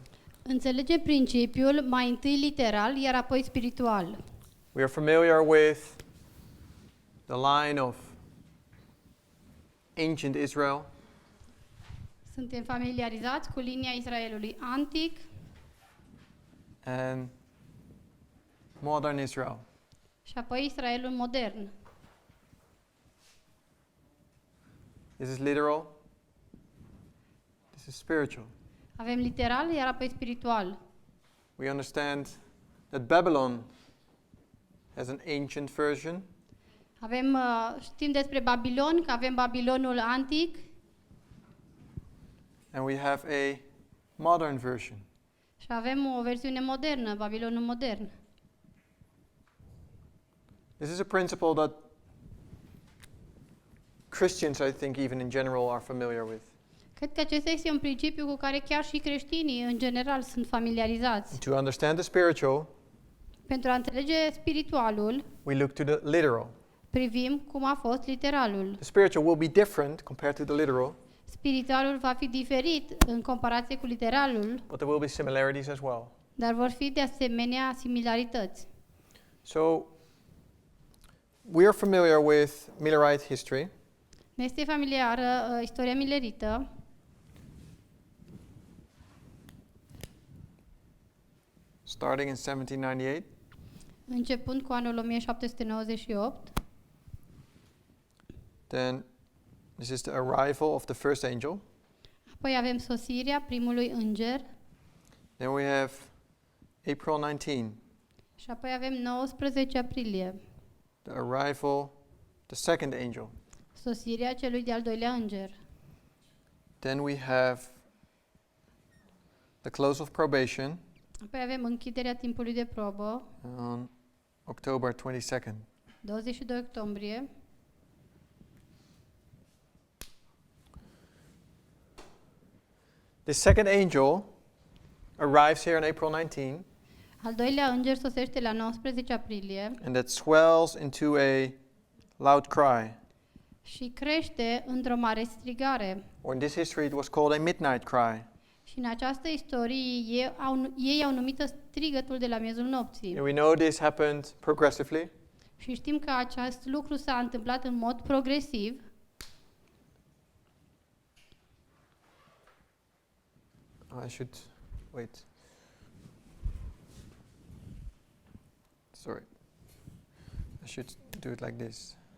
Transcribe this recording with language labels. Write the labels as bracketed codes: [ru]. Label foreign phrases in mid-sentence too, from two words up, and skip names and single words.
[ro] Înțelege principiul mai întâi literal, iar apoi spiritual. [en] We are familiar with the line of ancient Israel, [ro] Suntem familiarizați cu linia Israelului antic [en] and modern Israel. [ro] și apoi Israelul modern. [en] This is literal. This is spiritual. [ro] Avem literal, iar apoi spiritual. [en] We understand that Babylon has an ancient version, [ro] Știm despre Babilon, că avem Babilonul antic [en] and we have a modern version. [ro] și avem o versiune modernă, Babilonul modern. [en] This is a principle that Christians, I think, even in general, are familiar with. [ro] Cred că acesta este un principiu cu care chiar și creștinii, în general, sunt familiarizați. [en] To understand the spiritual, [ro] Pentru a înțelege spiritualul, [en] we look to the literal. [ro] privim cum a fost literalul. [en] The spiritual will be different compared to the literal, [ro] Spiritualul va fi diferit în comparație cu literalul, [en] but there will be similarities as well. [ro] dar vor fi de asemenea similarități. [en] So, we are familiar with Millerite history, [ro] Ne este familiară istoria milerită, [en] starting in 1798. [ro] începând cu anul 1798. [en] Then, this is the arrival of the first angel. [ro] Apoi avem sosirea primului înger [en] Then we have April 19, [ro] și apoi avem 19 aprilie, [en] the arrival, the second angel. [ro] sosirea celui de-al doilea înger. [en] Then we have the close of probation [ro] Apoi avem închiderea timpului de probă, [en] on October 22nd. [ro] 22 octombrie. [en] The second angel arrives here on April 19, [ro] Al doilea înger sosește la 19 aprilie [en] and that swells into a loud cry. [ro] și crește într-o mare strigare. [en] Or in this history, it was called a midnight cry. [ro] Și în această istorie ei au numit strigătul de la miezul nopții. [en] And we know this happened progressively. [ro] Și știm că acest lucru s-a întâmplat în mod progresiv. [en] I should wait. Sorry. I should do it like this.